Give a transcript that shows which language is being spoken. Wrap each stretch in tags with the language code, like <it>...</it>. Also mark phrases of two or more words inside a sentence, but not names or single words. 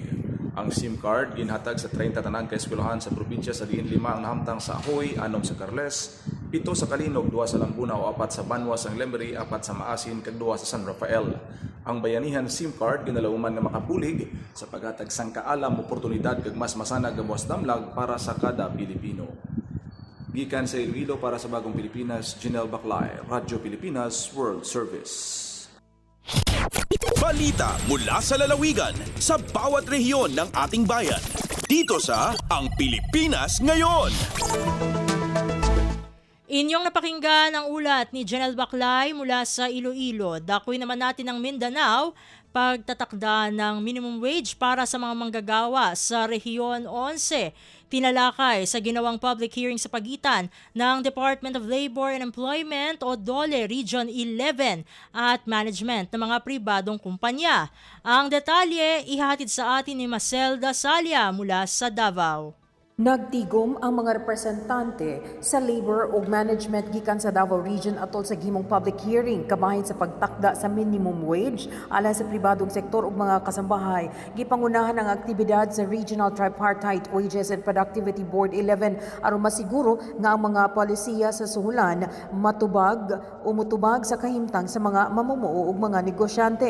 <hil>Ang</hil> <en>SIM card</en> <hil>ginhatag sa 30 tanang kaeskwelahan sa probinsya sa diin 5 ang nahamtang sa Ahoy, 6 sa Carles, 7 sa Kalinog, 2 sa Lambunaw, 4 sa Banwa sang Lemery, 4 sa Maasin, kag 2 sa San Rafael. Ang bayanihan</hil> <en>SIM card</en> <hil>ginalauman nga makapulig sa paghatag sang kaalam oportunidad kag mas masanag nga buwas damlag para sa kada Pilipino. Gikan sa Iloilo para sa Bagong Pilipinas, Janelle Baclay, Radyo Pilipinas World Service.</hil> <tl>Balita mula sa lalawigan sa bawat rehiyon ng ating bayan. Dito sa Ang Pilipinas Ngayon. Inyong napakinggan ang ulat ni Janelle Baclay mula sa Iloilo. Dakoy naman natin ang Mindanao, pagtatakda ng</tl> <en>minimum wage</en> <tl>para sa mga manggagawa sa Rehiyon 11. Tinalakay sa ginawang</tl> <en>public hearing</en> <tl>sa pagitan ng Department of Labor and Employment o DOLE Region 11 at management ng mga pribadong kumpanya. Ang detalye ihatid sa atin ni Maselda Salia mula sa Davao.</tl> <ceb>Nagtigom ang mga representante sa labor ug management gikan sa Davao Region atol sa gimong</ceb> <en>public hearing</en> <ceb>kabahin sa pagtakda sa</ceb> <en>minimum wage</en> <ceb>alang sa pribadong sektor ug mga kasambahay. Gipangunahan ang aktibidad sa Regional Tripartite Wages and Productivity Board 11 aron masiguro nga ang mga polisiya sa suhulan matubag o mutubag sa kahimtang sa mga mamumuo ug mga negosyante.</ceb>